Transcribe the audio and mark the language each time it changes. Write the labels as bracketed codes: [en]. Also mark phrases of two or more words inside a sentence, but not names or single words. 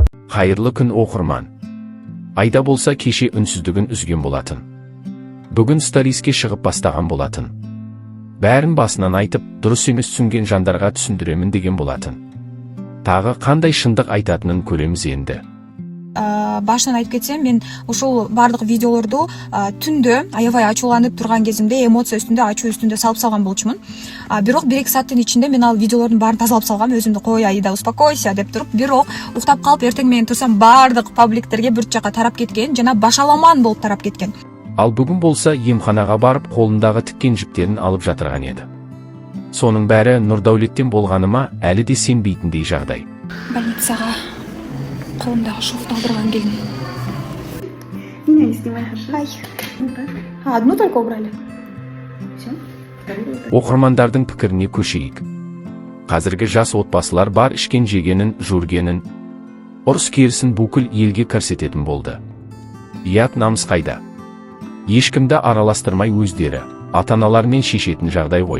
[kk] Қайырлы күн оқырман. Айда болса кеше үнсіздігін үзген болатын. Бүгін сториске шығып бастаған болатын. Бәрін басынан айтып, дұрыс емес түсінген жандарға түсіндіремін деген болатын. Тағы қандай шындық айтатынын көреміз енді. [ky] Башынан айтып кетсем, мен ошол бардык видеолорду түндө аябай ачууланып турган кезимде эмоция үстүндө, ачуу үстүндө салып салган болчумун. Бирок 1-2 сааттын ичинде мен ал видеолордун баарын тазалап салгам, өзүмдү кой Аида, успокойся деп туруп, бирок уктап калып эртең менен турсам бардык пабликтерге бир жака тарап кеткен жана башаламан болуп тарап кеткен. [kk] Ал бүгін болса емханаға барып қолындағы тіккен жіптерін алып жатырған еді. Соның бәрі Нұрдәулеттен болғаныма әлі де сенбейтіндей жағдай. Больницаға қолымдағы шофты алдырған келдім. [ru] Меня не снимай, хорошо? Одну только убрали. Все? Вторую убрали. [kk] Оқырмандардың пікіріне көшейік. Қазіргі жас отбасылар бар ішкен жегенін, жүргенін, ұрыс керісін бүкіл елге көрсететін болды. Ұят намыс қайда? Ешкімді араластырмай өздері, ата-аналармен шешетін жағдай ғой.